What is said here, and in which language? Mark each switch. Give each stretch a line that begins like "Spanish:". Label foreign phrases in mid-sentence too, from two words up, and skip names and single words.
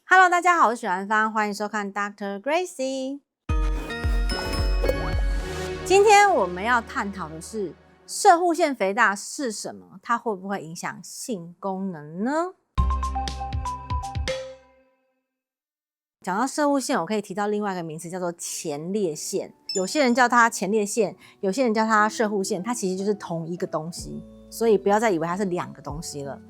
Chinese: Hello， 大家好，我是許蘭芳，歡迎收看 Dr. Gracie。今天我們要探討的是攝護腺肥大是什麼？它會不會影響性功能呢？講到攝護腺，我可以提到另外一個名詞叫做前列腺。有些人叫它前列腺，有些人叫它攝護腺，它其實就是同一個東西，所以不要再以為它是兩個東西了。